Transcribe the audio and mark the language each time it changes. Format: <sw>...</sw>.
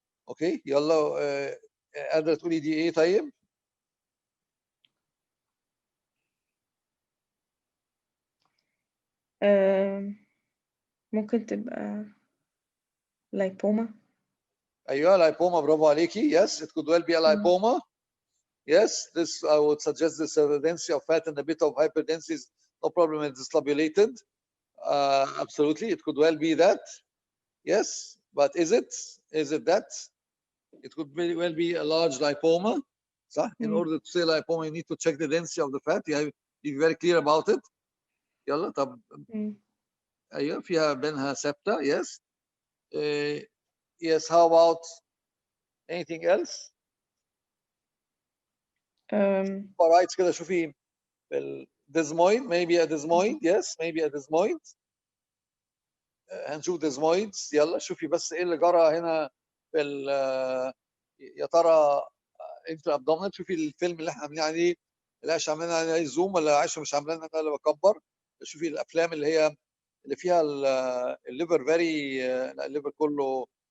<ar>اوكي يلا قادرة تقولي دي ايه طيب؟ ممكن تبقى lipoma. ايوه lipoma برافو عليكي.</ar> <en>Yes, it could well be a lipoma. Yes, this I would suggest this density of fat and a bit of hyperdensity is no problem. It's lobulated. Absolutely, it could well be that. Yes, but is it that? It could well be a large lipoma. So in order to say lipoma, you need to check the density of the fat. You have to be very clear about it.</en> <ar>يلا طب ايوه فيها بينها septa.</ar> <en>Yes. Yes, how about anything else? Alright,</en> <ar>كده شوفي</ar> <en>desmoid, maybe a desmoid. Yes, maybe a desmoid.</en> <ar>هنشوف</ar> <en>desmoids.</en> <ar>يلا شوفي بس ايه اللي جرى هنا في يا ترى intra abdominal. شوفي الفيلم اللي احنا عاملين عليه اللي عايشه عاملين عليها زوم ولا عايشه مش عاملين انا اللي بكبر. شوفي الافلام اللي فيها الليفر فيري، الليفر كله.</ar>